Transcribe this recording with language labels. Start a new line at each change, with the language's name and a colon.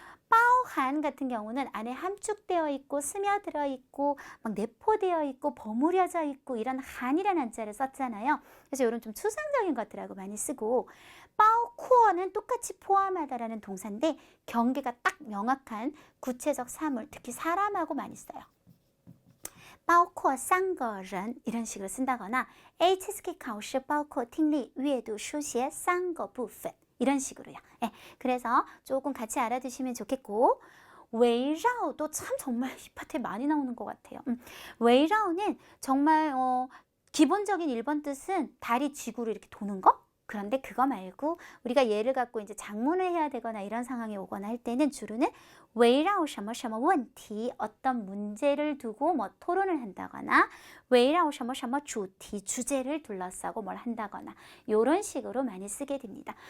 Korean: 빠오한 같은 경우는 안에 함축되어 있고 스며들어 있고 막 내포되어 있고 버무려져 있고 이런 한이라는 한자를 썼잖아요. 그래서 이런 좀 추상적인 것들하고 많이 쓰고, 빠오쿠어는 똑같이 포함하다라는 동사인데 경계가 딱 명확한 구체적 사물, 특히 사람하고 많이 써요.
Chinese: 包括三个人
Korean: 이런 식으로 쓴다거나
Chinese: HSK 考试包括听力、阅读、书写三个部分
Korean: 이런 식으로요. 네, 그래서 조금 같이 알아두시면 좋겠고, 웨이라오도 참 정말 이 파트에 많이 나오는 것 같아요. 웨이라오는 정말 기본적인 1번 뜻은 달이 지구를 이렇게 도는 거? 그런데 그거 말고 우리가 얘를 갖고 이제 작문을 해야 되거나 이런 상황이 오거나 할 때는 주로는
Chinese: 围绕什么什么问题
Korean: 어떤 문제를 두고 뭐 토론을 한다거나
Chinese: 围绕什么什么主题
Korean: 주제를 둘러싸고 뭘 한다거나 이런 식으로 많이 쓰게 됩니다.